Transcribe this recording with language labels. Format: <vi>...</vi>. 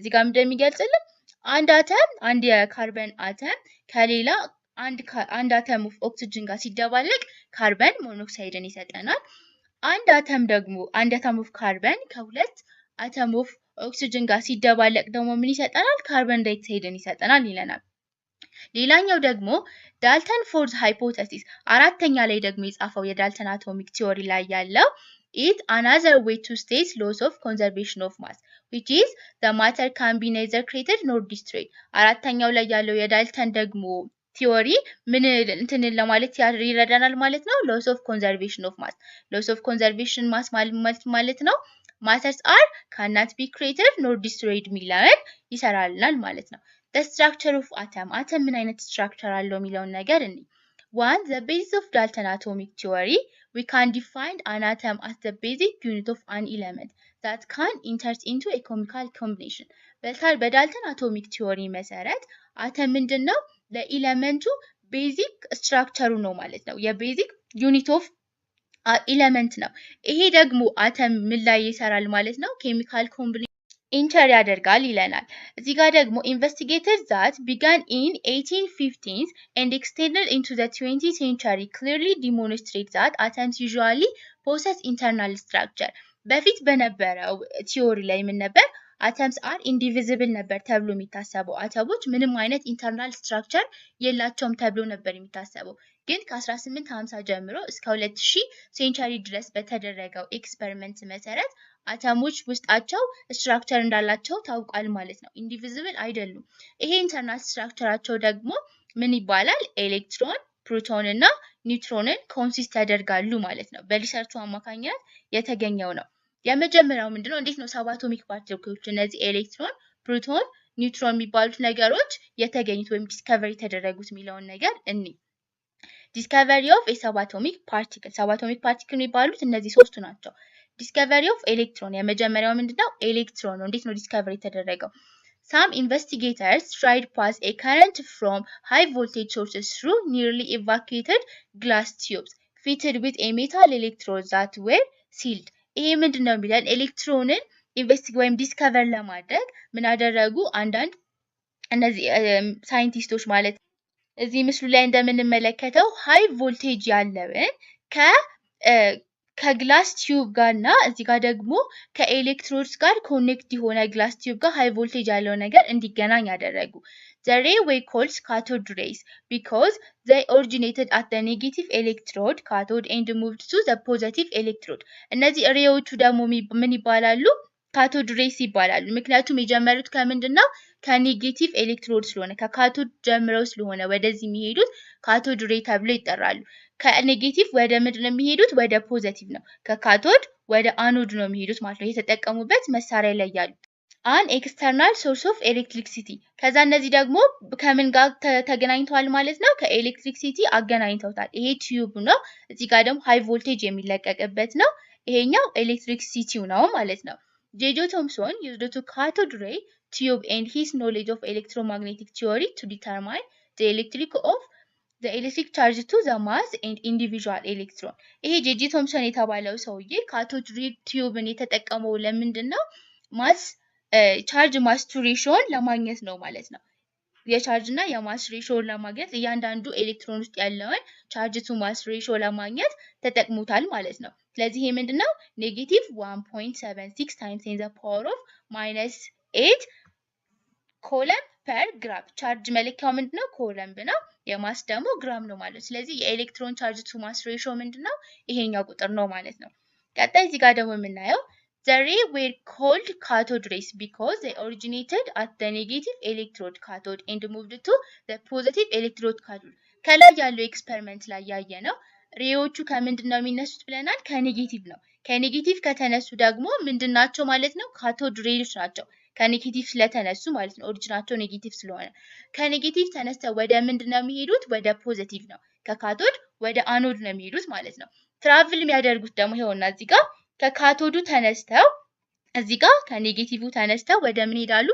<am>እዚህ ጋር እንደሚገልጽልን አንድ የካርበን አተም ከሌላ አንድ አተም ኦፍ ኦክሲጅን ጋር ሲደባለቅ ካርበን ሞኖክሳይድን ይሰጠናል። አንድ አተም ኦፍ ካርበን ከሁለት አተም ኦፍ ኦክሲጅን ጋር ሲደባለቅ ደግሞ ምን ይሰጠናል? ካርበን ዳይኦክሳይድን ይሰጠናል ይለናል። ሌላኛው ደግሞ ዳልተን ፎርዝ ሃይፖቴሲስ አራተኛ ላይ ደግሞ የጻፈው የዳልተን አቶሚክ ቲዮሪ ላይ ያለው</am> <en>it another way to state laws of conservation of mass, which is the matter can be neither created nor destroyed.</en> <am>አራተኛው ላይ ያለው የዳልተን ደግሞ ቲዮሪ ምን እንትንን ለማለት ይረዳናል ማለት ነው። ሎስ ኦፍ ኮንዘርቬሽን ኦፍ ማስ። ሎስ ኦፍ ኮንዘርቬሽን ማስ ማለት ነው ማተርስ አር</am> <en>cannot be created nor destroyed</en> <am>ሚለውን ይሰራልናል ማለት ነው።</am> <en>the structure of atom</en> <am>ምን አይነት ስትራክቸር አለው የሚለውን ነገር እንይ።</am> <en>one, the basis of Dalton atomic theory, we can define an atom as the basic unit of an element that can enter into a chemical combination.</en> <am>በዳልተን አቶሚክ ቲዮሪ መሰረት አተም ምንድነው? ለኤሌመንቱ ቤዚክ ስትራክቸሩ ነው ማለት ነው። የቤዚክ ዩኒት ኦፍ ኤሌመንት ነው። ይሄ ደግሞ አተም ምን ላይ ይሰራል ማለት ነው? ኬሚካል ኮምቢኔሽን ኢንተር ያደርጋል ይለናል። እዚህ ጋር ደግሞ</am> <en>investigators that began in 1850s and extended into the 20th century clearly demonstrate that atoms usually possess internal structure.</en> <am>በፊት በነበረው ቲዮሪ ላይ ምን ነበር?</am> <en>atoms are indivisible</en> <am>ነበር ተብሎ የሚታሰበው። አተሞች ምንም አይነት ኢንተርናል ስትራክቸር የላቸውም ተብሎ ነበር የሚታሰበው። ግን ከ1850 ጀምሮ እስከ 2000 ሴንቸሪ ድረስ በተደረገው ኤክስፐሪመንት መሰረት አተሞች ውስጣቸው ስትራክቸር እንዳላቸው ታውቋል ማለት ነው። ኢንዲቪዚብል አይደሉም። ይሄ ኢንተርናል ስትራክቸራቸው ደግሞ ምን ይባላል? ኤሌክትሮን፣ ፕሮቶን እና ኒውትሮንን ኮንሲስት ያደርጋሉ ማለት ነው። በሪሰርቹ አማካኝነት የተገኘው ነው። የመጀመሪያው ምንድነው? እንዴት ነው ሰብ አቶሚክ ፓርቲክሎች እነዚህ ኤሌክትሮን፣ ፕሮቶን፣ ኒውትሮን የሚባሉት ነገሮች የተገኙት ወይም ዲስከቨሪ የተደረጉት የሚለውን ነገር እንይ። ዲስከቨሪ ኦፍ ሰብ አቶሚክ ፓርቲክል የሚባሉት እነዚህ ሶስቱ ናቸው። ዲስከቨሪ ኦፍ ኤሌክትሮን የመጀመሪያው ምንድነው? ኤሌክትሮን ነው። እንዴት ነው ዲስከቨሪ የተደረገው?</am> <en>Some investigators tried pass a current from high voltage sources through nearly evacuated glass tubes fitted with a metal electrodes that were sealed.</en> <am>ይሄ ምንድነው የሚለን? ኤሌክትሮንን ወይም ዲስከቨር ለማድረግ ምን አደረጉ? አንዳንድ እነዚህ ሳይንቲስቶች ማለት እዚህ ምስሉ ላይ እንደምንመለከተው ሃይ ቮልቴጅ ያለውን ከግላስ ቲዩብ ጋርና እዚህ ጋር ደግሞ ከኤሌክትሮድስ ጋር ኮኔክት የሆነ ግላስ ቲዩብ ጋር ሃይ ቮልቴጅ ያለው ነገር እንዲገናኝ ያደረጉ።</am> <en>The ray were called cathode rays because they originated at the negative electrode cathode and moved to the positive electrode.</en> <am>እነዚህ ሬዎቹ ደግሞ ምን ይባላሉ? ካቶድ ሬስ ይባላሉ። ምክንያቱም የጀመሩት ከምንድነው? ከኔጌቲቭ ኤሌክትሮድ ስለሆነ ከካቶድ ጀምረው ስለሆነ ወደዚህ የሚሄዱት ካቶድ ሬ ተብሎ ይጠራሉ። ከኔጌቲቭ ወደ ምንድን ነው የሚሄዱት? ወደ ፖዚቲቭ ነው። ከካቶድ ወደ አኖድ ነው የሚሄዱት ማለት ነው። የተጠቀሙበት መሳሪያ ላይ ያሉ አን ኤክስተርናል ሶርስ ኦፍ ኤሌክትሪክሲቲ። ከዛ እነዚህ ደግሞ ከምን ጋር ተገናኝተዋል ማለት ነው? ከኤሌክትሪክሲቲ አገናኝተውታል። ይሄ ቲዩብ ነው። እዚህ ጋር ደግሞ ሃይ ቮልቴጅ የሚለቀቅበት ነው። ይሄኛው ኤሌክትሪክሲቲው ነው ማለት ነው።</am> <en>ጄጆ ቶምሶን used to cathode ray tube and his knowledge of electromagnetic theory to determine the electric charge to the mass and individual electron.</en> <am>ይሄ ጄጂ ቶምሰን የተባለው ሰውዬ ካቶድ ሬ ቲዩብን የተጠቀመው ለምንድነው? ማስ ቻርጅ ማስ ቱ ሬሾን ለማግኘት ነው ማለት ነው። የቻርጅ እና የማስ ሬሾን ለማግኘት እያንዳንዱ ኤሌክትሮን ውስጥ ያለውን ቻርጅ ቱ ማስ ሬሾ ለማግኘት ተጠቅሙታል ማለት ነው። ስለዚህ ይሄ ምንድነው? ኔጌቲቭ 1.76</am> <en>times in the power of</en> <am>-8 ኮለም ፐር ግራም። ቻርጅ መለኪያው ምንድነው? ኮለም ነው። የማስ ደግሞ ግራም ነው ማለት። ስለዚህ የኤሌክትሮን ቻርጅ ቱ ማስ ሬሾ ምንድነው? ይሄኛው ቁጥር ነው ማለት ነው። ቀጣይ እዚህ ጋር ደግሞ የምናየው</am> <en>The ray were called cathode rays because they originated at the negative electrode cathode and moved to the positive electrode cathode.</en> <am>ከላይ ያለው ኤክስፐሪመንት ላይ ያየነው ሬዎቹ ከምንድን ነው የሚነሱት ብለናል? ከኔጌቲቭ ነው። ከኔጌቲቭ ከተነሱ ደግሞ ምንድን ናቸው ማለት ነው? ካቶድ ሬዎች ናቸው። ከኔጌቲቭ ስለተነሱ ማለት ነው። ኦሪጂናቸው ኔጌቲቭ ስለሆነ ከኔጌቲቭ ተነስተው ወደ ምንድን ነው የሚሄዱት? ወደ ፖዚቲቭ ነው። ከካቶድ ወደ አኖድ ነው የሚሄዱት ማለት ነው። ትራቭል የሚያደርጉት ደግሞ ይኸውና እዚህ ጋር ከካቶዱ ተነስተው እዚህ ጋር ከኔጌቲቭ ተነስተው ወደ ምን ይሄዳሉ?</am>